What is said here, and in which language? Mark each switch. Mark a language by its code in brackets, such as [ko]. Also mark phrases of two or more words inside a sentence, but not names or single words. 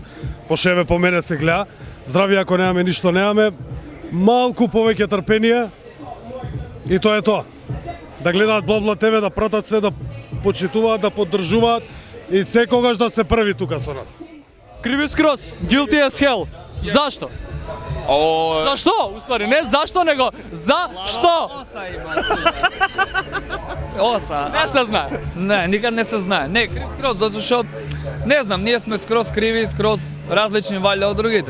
[mk] Пошеве по мене се гледа. Здрави ако немаме ништо немаме. Малку повеќе трпение и тоа е тоа. Да гледаат Бла-Бла ТВ, да пратат све, да почитуваат, да поддржуваат и секогаш да се први тука со нас. Криви скроз, [en] guilty as hell. [mk] Зашто? Зашто? Уствари, не зашто, него зашто? Оса. Не се знае. Не, никад не се знае. Не, крив скроз, затоа што не знам, ние сме скроз криви, скроз различни валја од другите.